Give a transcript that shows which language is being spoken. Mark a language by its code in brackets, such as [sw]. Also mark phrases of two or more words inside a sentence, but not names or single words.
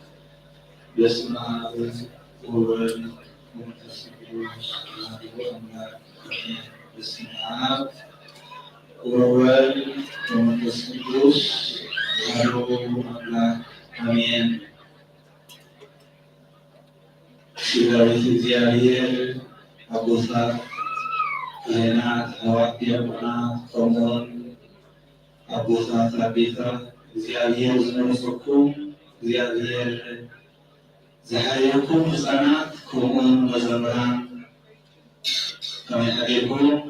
[gez] በስመ አብ ወወልድ ወመንፈስ ቅዱስ አሐዱ አምላክ አሜን። በስመ አብ ወወልድ ወመንፈስ ቅዱስ አሐዱ አምላክ አሜን። [ti] ዳዊት እግዚአብሔር አቦታት ካህናት ሐዋርያት ዲያቆናት ቆሞን አቦታት አቤታት እግዚአብሔር ዝመረሰኩም እግዚአብሔር ዘሐየኩም ሕፃናት ከምኡውን መዘምራን ከመይ አዴኩም